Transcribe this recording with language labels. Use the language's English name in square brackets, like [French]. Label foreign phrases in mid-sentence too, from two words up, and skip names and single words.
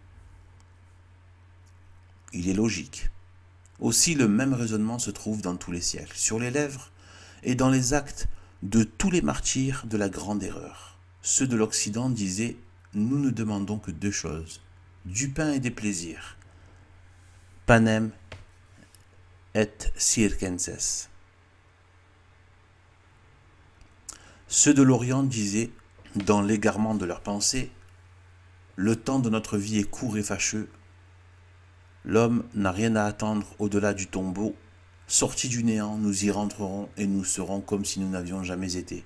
[French] Il est logique. Aussi, le même raisonnement se trouve dans tous les siècles, sur les lèvres et dans les actes de tous les martyrs de la grande erreur. Ceux de l'Occident disaient « Nous ne demandons que deux choses, du pain et des plaisirs. [Latin] Panem et circenses. [French] » Ceux de l'Orient disaient, dans l'égarement de leurs pensées, « Le temps de notre vie est court et fâcheux. L'homme n'a rien à attendre au-delà du tombeau. Sortis du néant, nous y rentrerons et nous serons comme si nous n'avions jamais été.